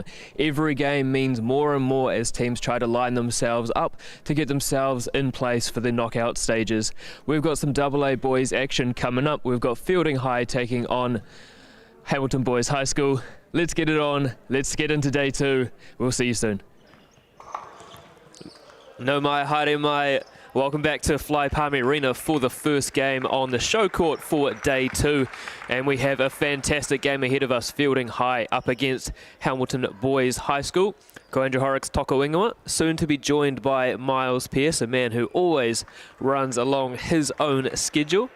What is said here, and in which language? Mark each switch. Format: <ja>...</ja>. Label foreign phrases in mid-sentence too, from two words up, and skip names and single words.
<en>Every game means more and more as teams try to line themselves up to get themselves in place for the knockout stages. We've got some AA boys action coming up. We've got Feilding High taking on Hamilton Boys High School. Let's get it on. Let's get into day 2. We'll see you soon.</en> <mi>No mai, haere mai.</mi> <en>Welcome back to Fly Palmy Arena for the first game on the show court for day 2. And we have a fantastic game ahead of us. Feilding High up against Hamilton Boys High School.</en> <mi>Ko Andrew Horrocks Toko Ingoa,</mi> <en>soon to be joined by Miles Pearce, a man who always runs along his own schedule.</en>